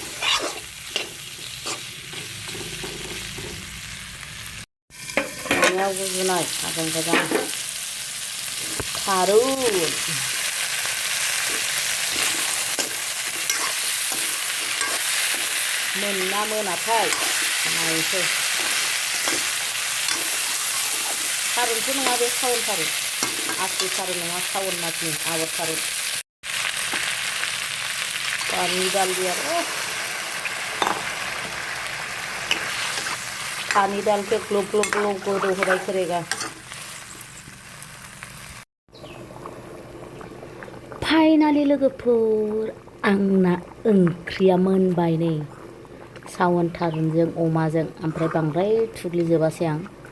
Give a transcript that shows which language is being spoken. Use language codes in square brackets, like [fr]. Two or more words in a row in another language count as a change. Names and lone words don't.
[brx] संनायाव गुजुनाय आजां गाजां थारुन मोनना मोनाथाय नायनोसै थारुनथ' नङा बे सावन थारुन आसु थारुन नङा सावन मासनि आबर थारुन [hi] पानी डाल दिया पानी डाल के [brx] ग्लब ग्लब ग्लब गोदौ होबाय करेगा फाइनालि लोगोफोर आंना ओंख्रिया मोनबाय नै सावन थारुनजों अमाजों ओमफ्राय बांद्राय थुग्लिजोबासै आं